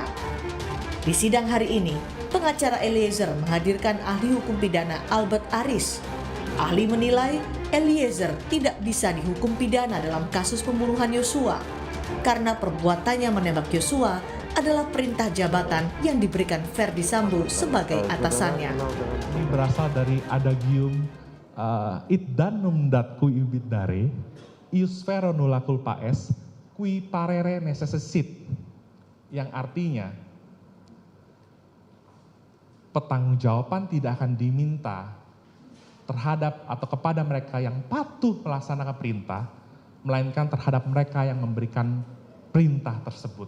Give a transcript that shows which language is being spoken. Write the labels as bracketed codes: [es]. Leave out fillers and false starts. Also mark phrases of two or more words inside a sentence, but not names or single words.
[id] Di sidang hari ini, pengacara Eliezer menghadirkan ahli hukum pidana Albert Aris. Ahli menilai Eliezer tidak bisa dihukum pidana dalam kasus pembunuhan Yosua karena perbuatannya menembak Yosua adalah perintah jabatan yang diberikan Ferdy Sambo sebagai atasannya. Ini berasal dari adagium [la] id danum dat kui ubit dare, ius vero nulla culpa est, qui parere necessit, [id] yang artinya pertanggungjawaban tidak akan diminta terhadap atau kepada mereka yang patuh melaksanakan perintah, melainkan terhadap mereka yang memberikan perintah tersebut.